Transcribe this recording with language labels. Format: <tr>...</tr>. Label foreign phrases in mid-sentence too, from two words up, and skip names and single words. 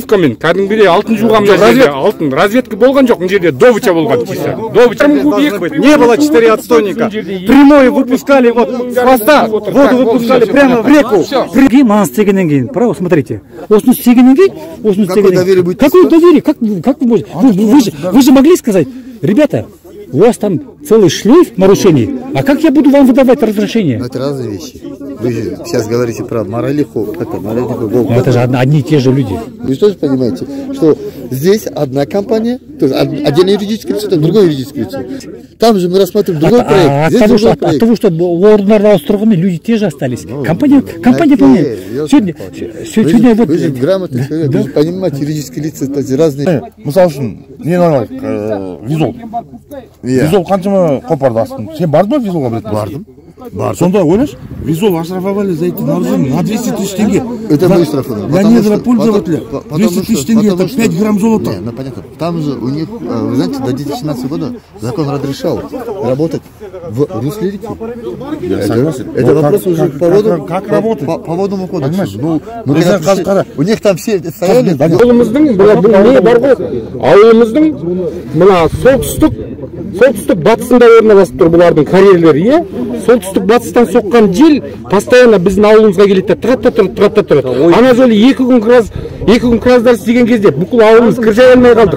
<kk>страховкамен кәдімгідей алтын жуған алтын разведка болған жоқ, мына жерде добыча болған чисто.</kk> <ru>Добыча не было 4 отстойника. Прямой выпускали вот с хвоста, воду выпускали прямо в реку.</ru> <kk>Маған істегеннен кейін,</kk> <ru>право, смотрите.</ru> <kk>Осыны істегеннен кейін,</kk> <ru>какое доверие будет? Какое доверие? Как вы можете? Вы же могли сказать, ребята, у вас там целый шлейф нарушений, а как я буду вам выдавать разрешение? Это разные вещи. Вы же сейчас говорите про Маралиху, это же одни и те же люди. Вы же тоже понимаете, что здесь одна компания, то есть отдельное юридическое лицо, там другое юридическое лицо. Там же мы рассматриваем другой проект. От того, что орднарда устроены, люди те же остались. Компания помнит. Сегодня вот... Вы же грамотный человек, вы же понимаете, юридические лица, это разные.</ru> <kk>Мысал үшін, нені алайық, визол. Визол қаншама қопарды астын. Сен бардың ба визолға білетін? Бардым. Сонда ойлаш,</kk> <ru>визол оштрафовали за эти нарушения на 200 тысяч тенге. Это мы штрафовали. Для недропользователя 200 тысяч тенге, это 5 грамм золота. Ну понятно. Там же у них, вы знаете, до 2017 года закон разрешал работать в русле реки. Я согласен. Это вопрос уже по воду. Как работать? По водному кодексу. Ну, у них там все стояли.</ru> <kk>Ауылымыздың мына солтүстік батысында орналасып тұр бұлардың карьерлері, иә? Солтүстік батыстан соққан жел постоянно біздің ауылымызға келеді, тұрады. Ана жолы 2 күн краздар істеген кезде бүкіл ауылымыз кіржай алмай қалдық.</kk>